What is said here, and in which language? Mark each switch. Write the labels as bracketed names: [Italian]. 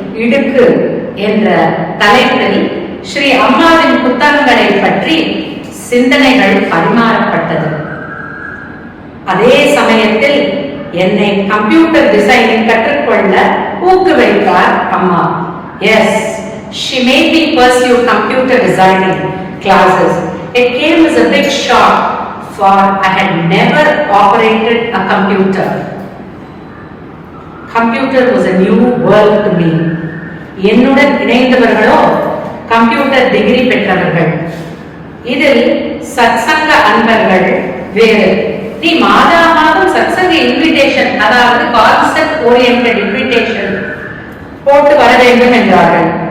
[Tamil] இடுக்கு என்ற தலைப்பில் ஸ்ரீ அம்மாவின் புத்தகங்களை பற்றி சிந்தனைகள் பரிமாறப்பட்டது. அதே சமயத்தில் என்னை கம்ப்யூட்டர் டிசைனிங் கற்றுக்கொள்ள ஊக்குவித்தார் அம்மா. [English] Yes, she made me pursue computer designing classes. It came as a big shock, for I had never operated a computer. Computer was a new world to me. [Tamil] என்னுடன் இணைந்தவர்களோ கம்ப்யூட்டர் டிகிரி பெற்றவர்கள். இதில் சத்சங்க அன்பர்கள் வேறு. நீ மாதா மாதம் சத்சங்க invitation, அதாவது concept oriented invitation போட்டு வர வேண்டும் என்றார்கள்.